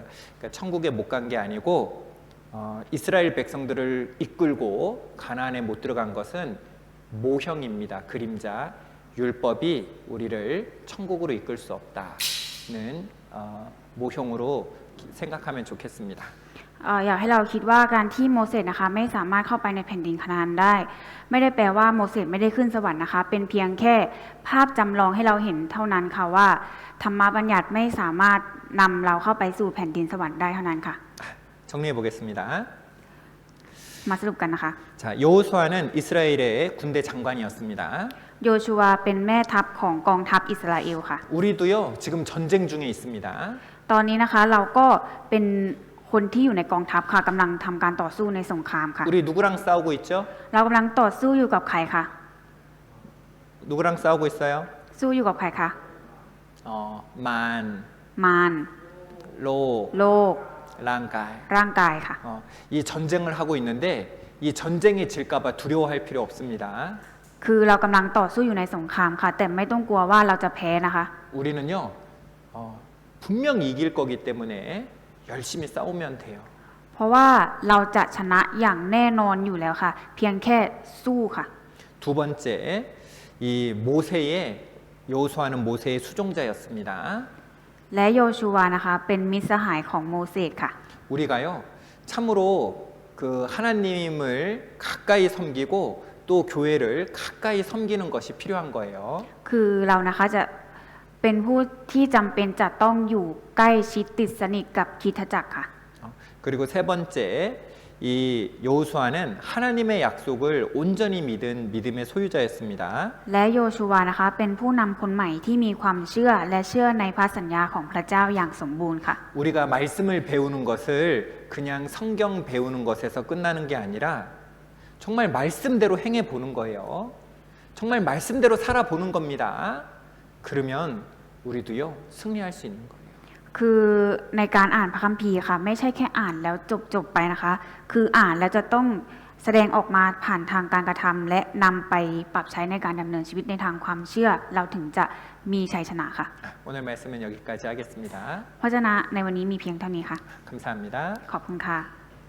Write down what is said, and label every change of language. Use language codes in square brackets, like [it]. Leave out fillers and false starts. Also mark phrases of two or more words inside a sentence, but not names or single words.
[ko] 그러니까 천국에 못 간 게 아니고 이스라엘 백성들을 이끌고 가나안에 못 들어간 것은 모형입니다. 그림자. 율법이 우리를 천국으로 이끌 수 없다는 모형으로 생각하면 좋겠습니다. [th] อยากให้เราคิดว่าการที่โมเสสนะคะไม่สามารถเข้าไปในแผ่นดินคานาอันได้ ไม่ได้แปลว่าโมเสสไม่ได้ขึ้นสวรรค์นะคะ เป็นเพียงแค่ภาพจำลองให้เราเห็นเท่านั้นค่ะว่าธรรมบัญญัติไม่สามารถนำเราเข้าไปสู่แผ่นดินสวรรค์ได้เท่านั้นค่ะ [ko] 정리해 보겠습니다. [th] มาสรุปกันนะคะ [ko] 자, 여호수아는 이스라엘의 군대 장관이었습니다. [th] โยชูวาเป็นแม่ทัพของกองทัพอิสราเอลค่ะ [ko] 우리도요 지금 전쟁 중에 있습니다. [th] ตอนนี้นะคะเราก็เป็นคนที่อยู่ในกองทัพค่ะกำลังทำการต่อสู้ในสงครามค่ะ [ko] 우리 누구랑 싸우고 있죠? [th] เรากำลังต่อสู้อยู่กับใครคะ [ko] 누구랑 싸우고 있어요? [th] สู้อยู่กับใครคะ 만, มาร 로, โลก 랑가이. ร่างกายค่ะ [ko] 이 전쟁을 하고 있는데 이 전쟁이 질까봐 두려워할 필요 없습니다. [th] คือเรากำลังต่อสู้อยู่ในสงครามค่ะ แต่ไม่ต้องกลัวว่าเราจะแพ้นะคะ [ko] 우리는요 분명 이길 거기 때문에 열심히 싸우면 돼요. [th] เพราะว่าเราจะชนะอย่างแน่นอนอยู่แล้วค่ะ เพียงแค่สู้ค่ะ [ko] 두 번째 이 모세의 여호수아는 모세의 수종자였습니다. [th] และโยชูวานะคะเป็นมิตรสหายของโมเสสค่ะ [ko] 우리가요 참으로 그 하나님을 가까이 섬기고 또 교회를 가까이 섬기는 것이 필요한 거예요. [th] คือเรานะคะจะเป็นผู้ที่จำเป็นจะต้องอยู่ใกล้ชิดติดสนิทกับคริสตจักรค่ะ [ko] 그리고 세 번째 이 여호수아는 하나님의 약속을 온전히 믿은 믿음의 소유자였습니다. [th] และโยชูวานะคะเป็นผู้นำคนใหม่ที่มีความเชื่อและเชื่อในพระสัญญาของพระเจ้าอย่างสมบูรณ์ค่ะ [ko] 우리가 말씀을 배우는 것을 그냥 성경 배우는 것에서 끝나는 게 아니라 정말 말씀대로 행해 보는 거예요. 정말 말씀대로 살아보는 겁니다. 그러면 우리도요 승리할 수 있는 거예요. [th] คือในการอ่านพระคัมภีร์ค่ะ ไม่ใช่แค่อ่านแล้วจบไปนะคะ คืออ่านแล้วจะต้องแสดงออกมาผ่านทางการกระทำและนำไปปรับใช้ในการดำเนินชีวิตในทางความเชื่อ เราถึงจะมีชัยชนะค่ะ [ko] 오늘 말씀은 여기까지 하겠습니다. [th] เพราะฉะนั้นในวันนี้มีเพียงเท่านี้ค่ะ [ko] 감사합니다. [th] ขอบคุณค่ะ